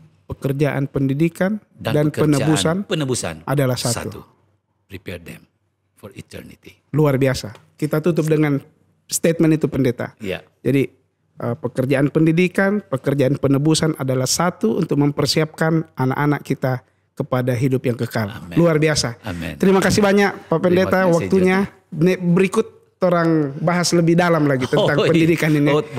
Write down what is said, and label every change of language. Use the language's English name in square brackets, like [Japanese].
[Indonesian] Pekerjaan pendidikan dan penebusan adalah satu. [English] Prepare them for eternity. [Indonesian] Luar biasa. Kita tutup dengan statement itu pendeta. Jadi pekerjaan pendidikan, pekerjaan penebusan adalah satu untuk mempersiapkan anak-anak kita kepada hidup yang kekal. Amen. Luar biasa. Amen. Terima kasih banyak Pak Pendeta waktunya. Berikut orang bahas lebih dalam lagi tentang pendidikan ini.